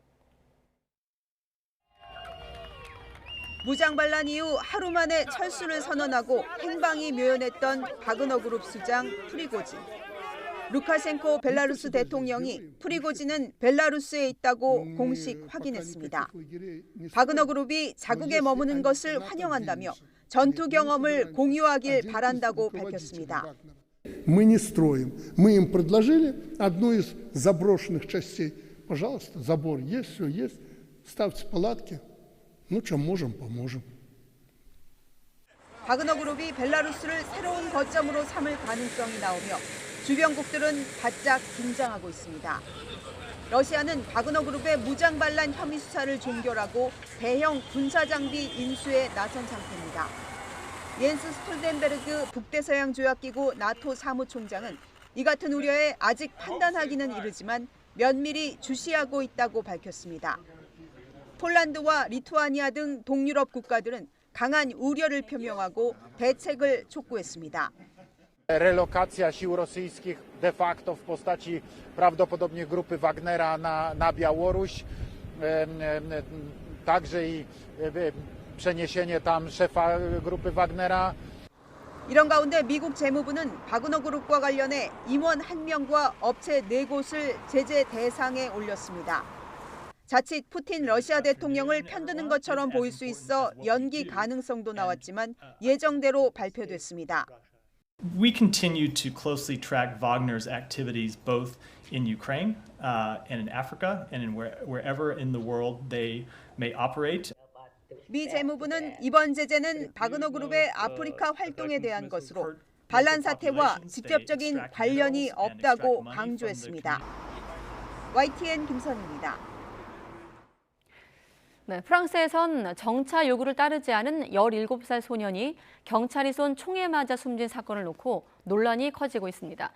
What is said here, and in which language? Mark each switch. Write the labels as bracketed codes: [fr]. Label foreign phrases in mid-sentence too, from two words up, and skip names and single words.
[ko] 무장 반란 이후 하루 만에 철수를 선언하고 행방이 묘연했던 바그너 그룹 수장 프리고진. 루카셴코 벨라루스 대통령이 프리고진은 벨라루스에 있다고 공식 확인했습니다. 바그너 그룹이 자국에 머무는 것을 환영한다며 전투 경험을 공유하길 바란다고 밝혔습니다. [ru] Мы не строим. Мы им предложили одну из заброшенных частей. Пожалуйста, забор есть, все есть. Ставьте палатки. Ну, чем можем, поможем. [ko] 바그너 그룹이 벨라루스를 새로운 거점으로 삼을 가능성이 나오며 주변국들은 바짝 긴장하고 있습니다. 러시아는 바그너 그룹의 무장 반란 혐의 수사를 종결하고 대형 군사 장비 인수에 나선 상태입니다. 옌스 스톨텐베르그 북대서양 조약기구 나토 사무총장은 이 같은 우려에 아직 판단하기는 이르지만 면밀히 주시하고 있다고 밝혔습니다. 폴란드와 리투아니아 등 동유럽 국가들은 강한 우려를 표명하고 대책을 촉구했습니다. [pl] Relokacja sił rosyjskich de facto w postaci prawdopodobnie grupy Wagnera na Białoruś, także i przeniesienie tam szefa grupy Wagnera. [ko] 이런 가운데 미국 재무부는 바그너 그룹과 관련해 임원 1명과 업체 4곳을 제재 대상에 올렸습니다. 자칫 푸틴 러시아 대통령을 편드는 것처럼 보일 수 있어 연기 가능성도 나왔지만 예정대로 발표됐습니다. [en] We continue to closely track Wagner's activities both in Ukraine and in Africa and in wherever in the world they may operate. [ko] 미 재무부는 이번 제재는 바그너 그룹의 아프리카 활동에 대한 것으로 반란 사태와 직접적인 관련이 없다고 강조했습니다. YTN 김선희입니다. 네, 프랑스에선 정차 요구를 따르지 않은 17살 소년이 경찰이 쏜 총에 맞아 숨진 사건을 놓고 논란이 커지고 있습니다.